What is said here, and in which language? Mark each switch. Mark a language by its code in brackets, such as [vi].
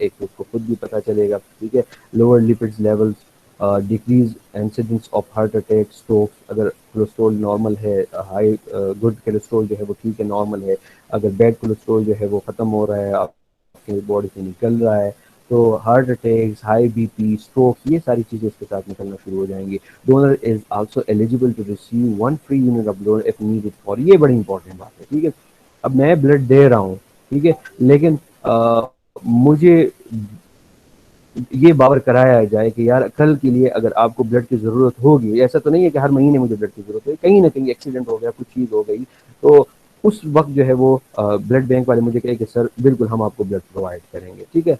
[ur] ایک تو اس کو خود بھی پتہ چلے گا، ٹھیک ہے. [en] Lower lipids levels, decrease incidence of heart attack, stroke. [ur] اگر کولیسٹرول نارمل ہے، ہائی گڈ کولیسٹرول جو ہے وہ ٹھیک ہے، نارمل ہے. اگر بیڈ کولیسٹرول جو ہے وہ ختم ہو رہا ہے، آپ کی باڈی سے نکل رہا ہے، تو heart attack, high B P, stroke, یہ ساری چیزیں اس کے ساتھ نکلنا شروع ہو جائیں گی. [en] Donor is also eligible to receive 1 free unit of blood if needed for. [ur] یہ بڑی امپورٹنٹ بات ہے، ٹھیک ہے. اب میں بلڈ دے رہا ہوں، ٹھیک ہے، لیکن مجھے یہ باور کرایا جائے کہ یار کل کے لیے اگر آپ کو بلڈ کی ضرورت ہوگی، ایسا تو نہیں ہے کہ ہر مہینے مجھے بلڈ کی ضرورت ہے، کہیں نہ کہیں ایکسیڈنٹ ہو گیا، کچھ چیز ہو گئی، تو اس وقت جو ہے وہ بلڈ بینک والے مجھے کہے کہ سر بالکل ہم آپ کو بلڈ پرووائڈ کریں گے، ٹھیک ہے.